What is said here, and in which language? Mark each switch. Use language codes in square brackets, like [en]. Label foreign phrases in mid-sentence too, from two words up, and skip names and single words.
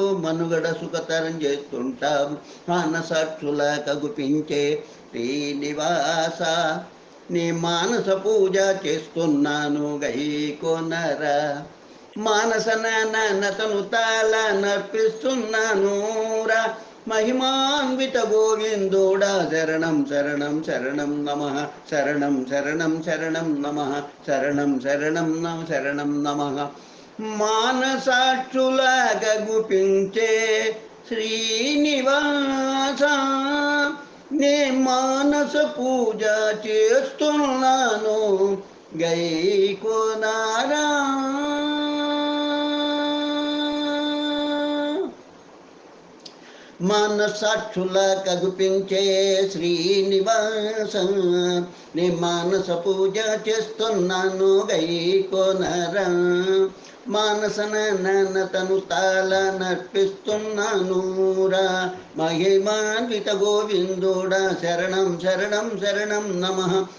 [te] మనుగడ సుఖతరం చేస్తుంటావు. మానసాక్షుల కగుపించే శ్రీనివాస, నీ మానస పూజ చేస్తున్నాను గైకొనరా. మానస నతను తాళ నర్పిస్తున్నాను రా. మహిమాన్విత గోవిందుడా [sa] शरणं शरणं शरणं नमः शरणं शरणं शरणं नमः शरणं शरणं नमः शरणं नमः [te] మానసాక్షులాగ గుపించే శ్రీనివాస నే మానస పూజ చేస్తున్నాను గైకోనారా మానసాక్షులా కగుపించే శ్రీనివాస నే మానస పూజ చేస్తున్నాను గైకోనరా మానసన తను తాళ నర్పిస్తున్నానురా మహిమాన్విత గోవిందుడా [sa] శరణం శరణం శరణం నమః